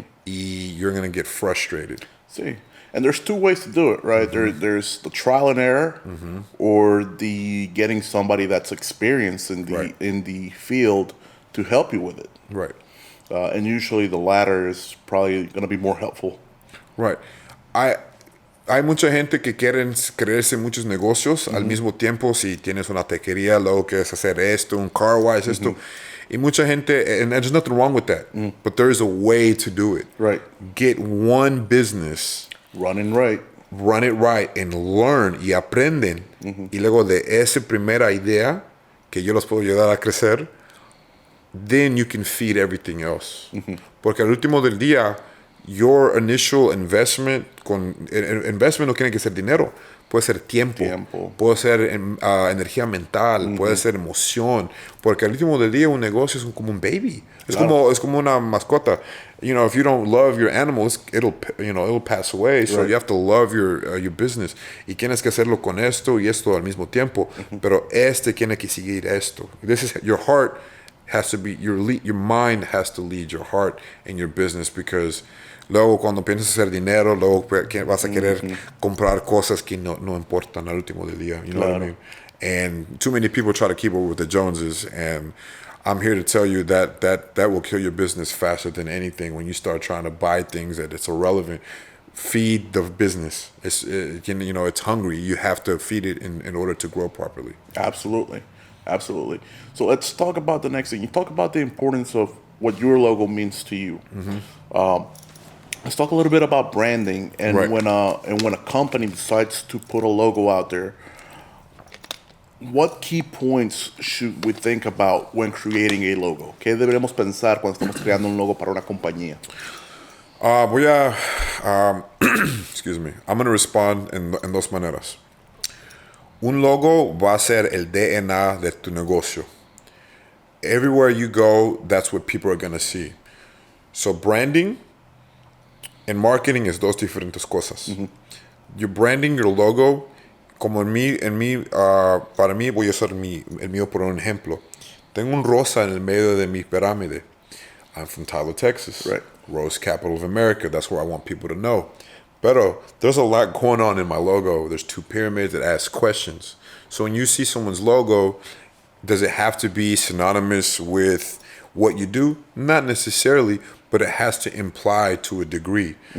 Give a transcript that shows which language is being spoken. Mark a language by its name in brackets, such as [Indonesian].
[English] Y you're going to get frustrated. See, and there's two ways to do it, right? There's the trial and error, or the getting somebody that's experienced in the Right. in the field to help you with it. Right. And usually the latter is probably going to be more helpful. Right. [Spanish] Hay mucha gente que quieren creerse muchos negocios al mismo tiempo. Si tienes una taquería, luego quieres hacer esto, un car wash, esto. [English] Y mucha gente, and there's nothing wrong with that, but there is a way to do it. Right. Get one business, Running right. run it right, and learn y aprenden. [Spanish] Y luego de esa primera idea, que yo los puedo ayudar a crecer, then you can feed everything else. Porque al último del día, your initial investment, investment no tiene que ser dinero, puede ser tiempo. Puede ser energía mental, puede ser emoción, porque al último del día un negocio es como un baby, Claro. es como una mascota. [English] You know, if you don't love your animals, it'll pass away. So Right. you have to love your business. [Spanish] Y tienes que hacerlo con esto y esto al mismo tiempo. Pero tiene que seguir esto. [English] This is your heart has to be your mind has to lead your heart in your business, because luego cuando piensas hacer dinero, luego vas a querer comprar cosas que no importan al último del día. You know what I mean? And too many people try to keep up with the Joneses, and I'm here to tell you that will kill your business faster than anything when you start trying to buy things that it's irrelevant. Feed the business. It's hungry. You have to feed it in order to grow properly. Absolutely. So let's talk about the next thing. You talk about the importance of what your logo means to you. Let's talk a little bit about branding, and Right. when a company decides to put a logo out there, what key points should we think about when creating a logo? [Spanish] ¿Qué deberíamos pensar cuando estamos creando un logo para una compañía? [English] Excuse me. I'm going to respond en dos maneras. [Spanish] Un logo va a ser el DNA de tu negocio. [English] Everywhere you go, that's what people are going to see. [Spanish] So branding and marketing es dos diferentes cosas. You're branding your logo, como para mí voy a usar el mío por un ejemplo. Tengo un rosa en el medio de mi pirámide. [English] I'm from Tyler, Texas. Right. Rose capital of America. That's where I want people to know. Pero there's a lot going on in my logo. There's two pyramids that ask questions. So when you see someone's logo, does it have to be synonymous with what you do? Not necessarily, but it has to imply to a degree.